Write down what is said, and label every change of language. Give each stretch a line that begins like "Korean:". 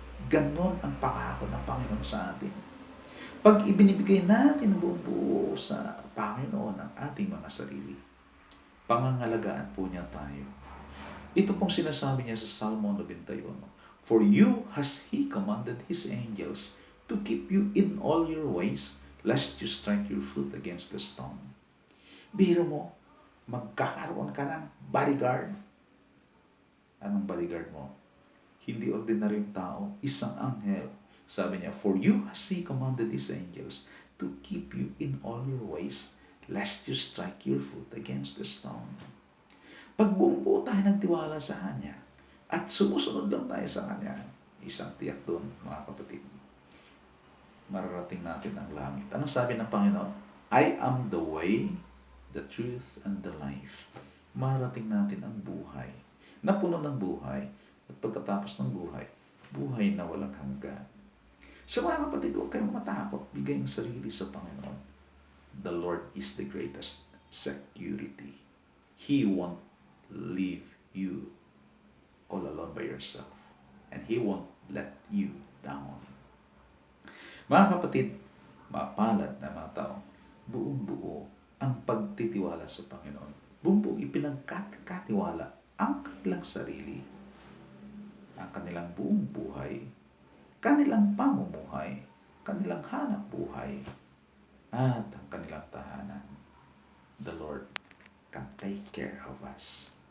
Filipino: Ganon ang pangako ng Panginoon sa atin. Pag ibinibigay natin buong buo sa Panginoon ang ating mga sarili, pangangalagaan po niya tayo. Ito pong sinasabi niya sa Salmo 91.
English: For you has He commanded His angels to keep you in all your ways, lest you strike your foot against the stone.
Filipino: Biro mo, magkakaroon ka ng bodyguard. Anong bodyguard mo? Hindi ordinaryong tao, isang anghel. Sabi niya,
English: for you has He commanded His angels to keep you in all your ways, lest you strike your foot against the stone.
Filipino: Pag buong buo tayo nagtiwala sa Kanya, at sumusunod lang tayo sa Kanya, isang tiyak doon, mga kapatid, mararating natin ang langit. Anong sabi ng Panginoon?
English: I am the way, the truth, and the life.
Filipino: Mararating natin ang buhay, na puno ng buhay, at pagkatapos ng buhay, buhay na walang hanggan. So mga kapatid, huwag kayong matakot, bigay ang sarili sa Panginoon.
English: The Lord is the greatest security. He won't leave you all alone by yourself. And He won't let you down.
Filipino: Mga kapatid, mapalad na mga tao, buong buo ang pagtitiwala sa Panginoon. Buong buo ipinagkatiwala ang kanilang sarili, ang kanilang buong buhay, kanilang pamumuhay, kanilang hanap buhay, at ang kanilang tahanan.
English: The Lord can take care of us.